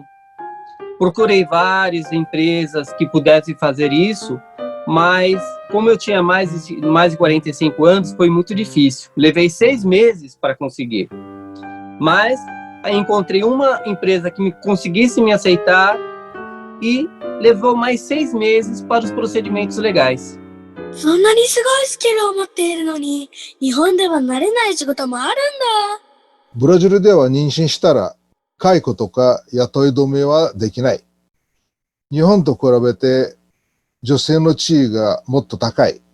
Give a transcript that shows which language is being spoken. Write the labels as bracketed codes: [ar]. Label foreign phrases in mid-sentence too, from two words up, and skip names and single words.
[pt] Procurei várias empresas que pudessem fazer isso, mas como eu tinha mais de 45 anos, foi muito difícil. Levei 6 meses para conseguir. Mas encontrei uma empresa que conseguisse me aceitar e levou mais 6 meses para os procedimentos legais. [ja] そんなにすごいスキルを持っているのに、日本では慣れない仕事もあるんだ。ブラジルでは妊娠したら解雇とか雇い止めはできない。日本と比べて女性の地位がもっと高い。